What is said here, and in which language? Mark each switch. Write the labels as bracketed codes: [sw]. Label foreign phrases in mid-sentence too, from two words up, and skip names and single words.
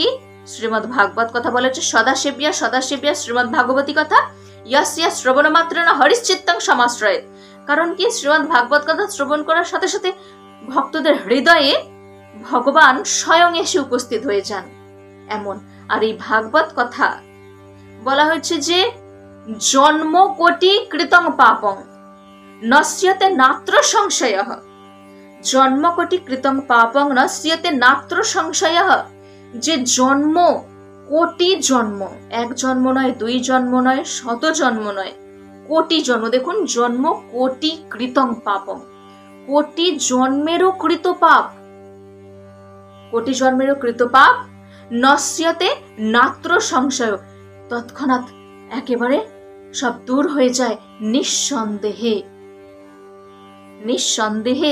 [bn] শ্রীমদ্ ভাগবত কথা বলা হচ্ছে [sa] সদাসেব্যা শ্রীমদ্ ভাগবতী কথা ইয়াস্যা শ্রবণ মাত্রেণ হরিশ্চিত্তং সমাশ্রয়েৎ। [bn] কারণ কি? শ্রীমদ্ ভাগবত কথা শ্রবণ করার সাথে সাথে ভক্তদের হৃদয়ে ভগবান স্বয়ং এসে উপস্থিত হয়ে যান এমন। আর এই ভাগবত কথা বলা হয়েছে যে [sa] জন্ম কোটি কৃতং পাপং নশ্যতে নাত্র সংশয়ঃ। জন্ম কোটি কৃতং পাপং নশ্যতে নাত্র সংশয়ঃ। [bn] যে জন্ম, কোটি জন্ম, এক জন্ম নয়, দুই জন্ম নয়, শত জন্ম নয়, কোটি জন্ম। দেখুন, [sa] জন্ম কোটি কৃতং পাপং, [bn] কোটি জন্মেরও কৃত পাপ, কোটি জন্মেরও কৃত পাপ [sa] নশ্যতে নাত্র সংশয়, [bn] তৎক্ষণাৎ একেবারে সব দূর হয়ে যায় নিঃসন্দেহে।